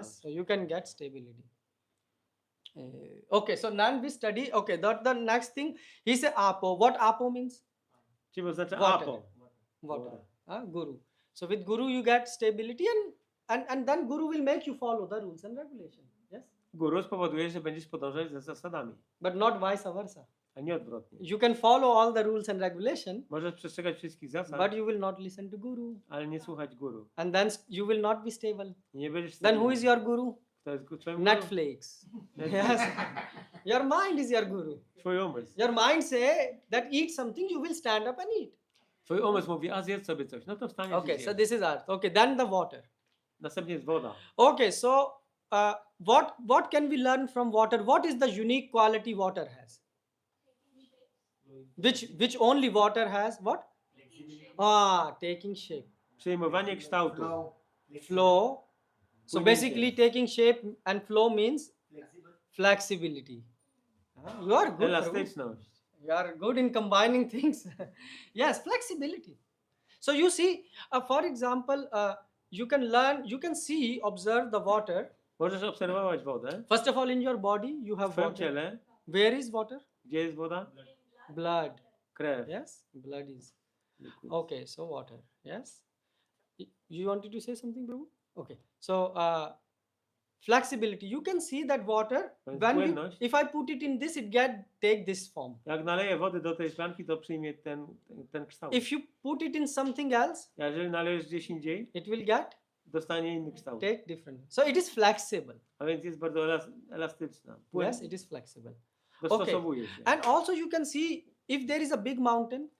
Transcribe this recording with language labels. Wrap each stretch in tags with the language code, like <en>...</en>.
<en>Yes, so you can get stability. Okay, so now we study. Okay, the next thing he said apo. What apo means?</en> <pl>Czyli oznacza</pl> <en>Water. apo. Water. Guru. So with Guru you get stability and then Guru will make you follow the rules and regulations. Yes,</en> <pl>Guru spowoduje, że będziesz podążać za zasadami,</pl> <en>but not vice versa.</en> <pl>a nie odwrotnie.</pl> <en>You can follow all the rules and regulation,</en> <pl>Możesz przestrzegać wszystkich zasad,</pl> <en>but you will not listen to Guru,</en> <pl>ale nie słuchać guru.</pl> <en>and then you will not be stable.</en> <pl>Nie będziesz</pl> <en>Then who</en> <pl>stabilny.</pl> <en>is your Guru?</en> <pl>Kto jest twoim guru?</pl> <en>Netflix. Yes. Your mind is your guru.</en> <pl>Twój umysł.</pl> <en>Your mind say that eat something, you will stand up and eat.</en> <pl>Twój umysł mówi, a zjedz sobie coś. No to wstaniesz</pl> <en>Okay,</en> <pl>i</pl> <en>so</en> <pl>zjesz.</pl> <en>this is earth. Okay, then the water.</en> <pl>Następnie jest woda.</pl> <en>Okay, so what can we learn from water? What is the unique quality water has? Which only water has? What? Taking shape,</en> <pl>Przyjmowanie kształtu.</pl> <en>Flow. flow. So</en> <pl>Płynięcie.</pl> <en>basically, taking shape and flow means Flexible. flexibility. You are good. Prabhu.</en> <pl>Elastyczność.</pl> <en>You are good in combining things. Yes, flexibility. So you see, for example, you can learn, you can see, observe the water.</en> <pl>Możesz obserwować wodę.</pl> <en>First of all, in your body, you</en> <pl>W</pl> <en>have</en> <pl>twoim</pl> <en>water.</en> <pl>ciele.</pl> <en>Where is water?</en> <pl>Gdzie jest woda?</pl> <en>Blood.</en> <pl>Krew.</pl> <en>Yes, blood is. Liquid. Okay, so water. Yes. You wanted to say something, Prabhu? Okay. So flexibility. You can see that water.</en> <pl>Płynność.</pl> <en>If I put it in this, it take this form.</en> <pl>Jak naleję wody do tej szklanki, to przyjmie ten kształt.</pl> <en>If you put it in something else,</en> <pl>A jeżeli nalejesz gdzieś indziej,</pl> <en>it will</en> <pl>dostanie inny kształt.</pl> <en>take different. So it is flexible.</en> <pl>A więc jest bardzo elastyczna.</pl> <en>Yes, it is flexible.</en> <pl>Dostosowuje się.</pl> <en>And also you can see if there is a big mountain,</en>